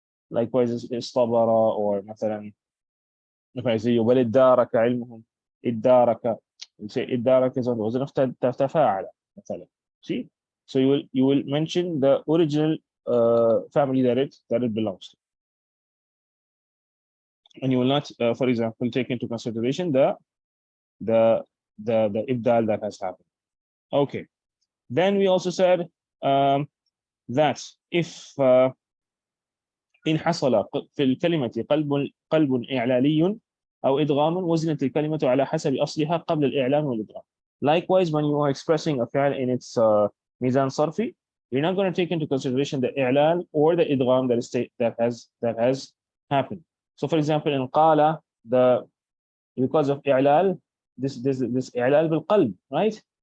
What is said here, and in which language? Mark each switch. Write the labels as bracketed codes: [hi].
[en] Likewise, istabara, or مثلا if I say [ar] وَلِدَّارَكَ عِلْمُهُمْ إِدَّارَكَ, [en] you say إِدَّارَكَ is on the wazn of تَفَاعَلَ مثلا. See? So you will mention the original family that it belongs to. And you will not, for example, take into consideration the ibdal that has happened. Okay. Then we also said that if [ar] إن حصل في الكلمة قلب إعلالي أو إدغام وزنت الكلمة على حسب أصلها قبل الإعلان والإدغام. [en] Likewise, when you are expressing a fi'l in its mizan sarfi, you're not going to take into consideration the i'lal or the idgham that has happened. So, for example, in qala, because of i'lal, this i'lal bil qalb, right?